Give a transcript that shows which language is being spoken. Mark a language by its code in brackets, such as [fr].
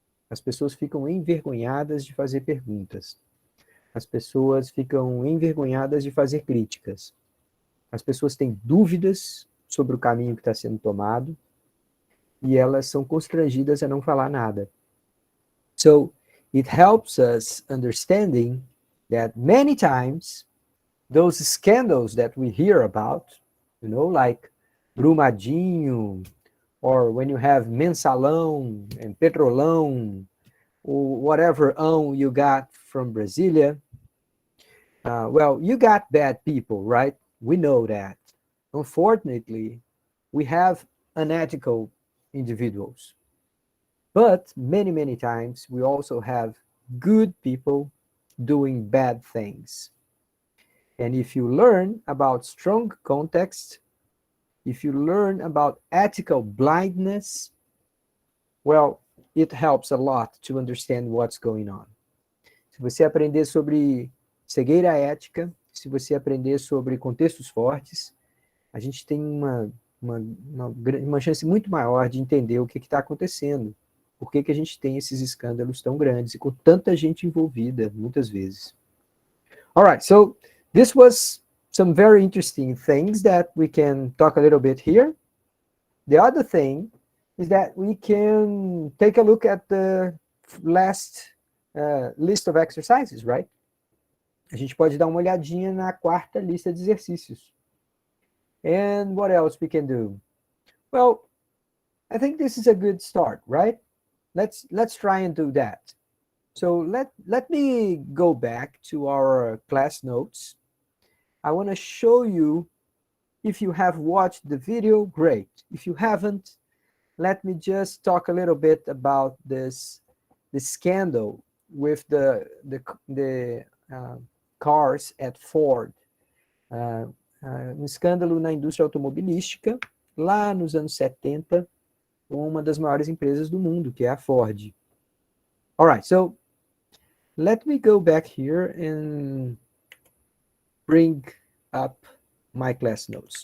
[pt] As pessoas ficam envergonhadas de fazer perguntas. As pessoas ficam envergonhadas de fazer críticas. As pessoas têm dúvidas sobre o caminho que está sendo tomado e elas são constrangidas a não falar nada. [en] So, it helps us understanding that many times those scandals that we hear about, like Brumadinho, or when you have Mensalão and Petrolão, or whatever you got from Brasilia, well, you got bad people, right? We know that. Unfortunately, we have unethical individuals. But many times, we also have good people doing bad things. And if you learn about strong context, if you learn about ethical blindness, well, it helps a lot to understand what's going on. [pt] Se você aprender sobre cegueira ética, se você aprender sobre contextos fortes, a gente tem uma chance muito maior de entender o que está acontecendo. Por que a gente tem esses escândalos tão grandes e com tanta gente envolvida, muitas vezes. [en] All right, so this was some very interesting things that we can talk a little bit here. The other thing is that we can take a look at the last list of exercises, right? [pt] A gente pode dar uma olhadinha na quarta lista de exercícios. [en] And what else we can do? Well, I think this is a good start, right? Let's try and do that. So let me go back to our class notes. I want to show you, if you have watched the video, great. If you haven't, let me just talk a little bit about the scandal with the cars at Ford. [pt] Escândalo na indústria automobilística, lá nos anos 70, com uma das maiores empresas do mundo, que é a Ford. [en] All right, so let me go back here and bring up my class notes.